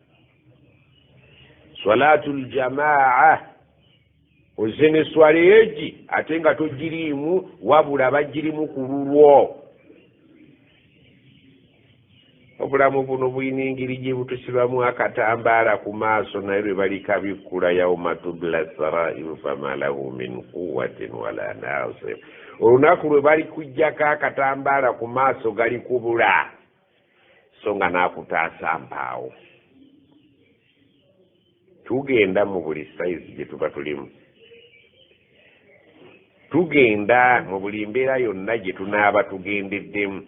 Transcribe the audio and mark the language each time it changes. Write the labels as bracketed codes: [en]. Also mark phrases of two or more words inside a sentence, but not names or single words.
[ar] صلاة الجماعة [lg] ozze n'eswala egi ate nga togiriimu wabula bagirimu ku lulwo. Obulamu buno bulina engeri gye butusibamu akatambaala ku maaso naye lwe balikabikkula [ar] يوم تبلى السرائر فما له من قوة ولا ناصر. [lg] Olunaku lwe bali kuggyako akatambaala ku maaso gali kubula so nga naakutaasa mpaawo. Tugenda mu buli sayizi gye tuba tulimu, tugenda mu buli mbeera yonna gye tunaaba tugendeddemu.